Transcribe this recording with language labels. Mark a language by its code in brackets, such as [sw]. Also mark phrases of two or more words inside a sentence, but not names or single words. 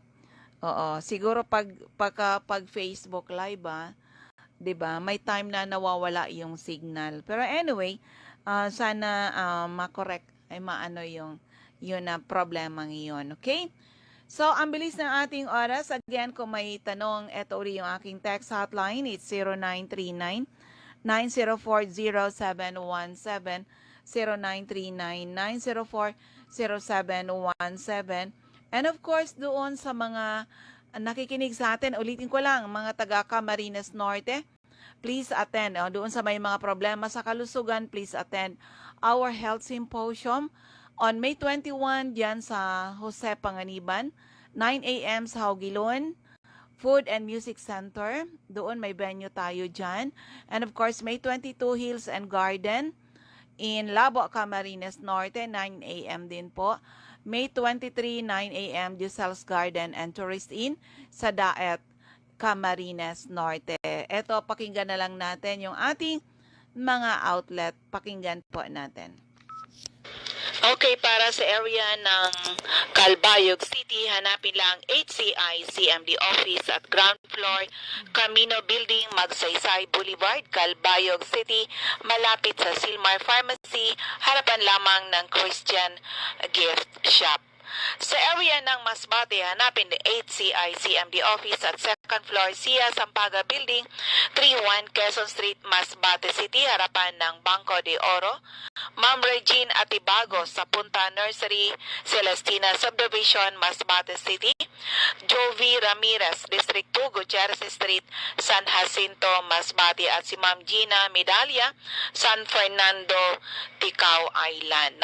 [tl] Oo, siguro pag Facebook live 'di ba? May time na nawawala yung signal. Pero anyway, sana ma-correct ay maano yung yun na problema ngayon, okay? So, ang bilis ng ating oras. Again, kung may tanong, eto uli yung aking [en] text hotline. It's 0939 9040717 0939 9040717. And of course, [tl] doon sa mga nakikinig sa atin, ulitin ko lang, mga taga Camarines Norte, [en] please attend. [tl] Doon sa may mga problema sa kalusugan, [en] please attend our health symposium on May 21 [tl] diyan sa [en] Jose Panganiban, 9 a.m. [tl] sa Haugilon Food and Music Center. Doon may venue tayo dyan. [en] And of course, May 22 Hills and Garden in Labo, Camarines Norte, 9 a.m. [tl] din po. [en] May 23, 9 a.m. [tl] Giselles Garden and Tourist Inn sa Daet, Camarines Norte. Eto, pakinggan na lang natin yung ating mga outlet. Pakinggan po natin. Okay, para sa area ng Calbayog City, hanapin lang HCI CMD office at [en] ground floor, [tl] Camino Building, Magsaysay Boulevard, Calbayog City, malapit sa Silmar Pharmacy, harapan lamang ng Christian Gift Shop. Sa area ng Masbate, hanapin the HCI CMD office at [en] second floor [tl] Sia Sampaga Building, 31 Quezon Street, Masbate City, harapan ng Banco de Oro. Ma'am Regine Atibago sa Punta Nursery, Celestina Subdivision, Masbate City. Jovi Ramirez, District 2, Gutierrez Street, San Jacinto, Masbate, at si Ma'am Gina Medalla, San Fernando, Ticao Island.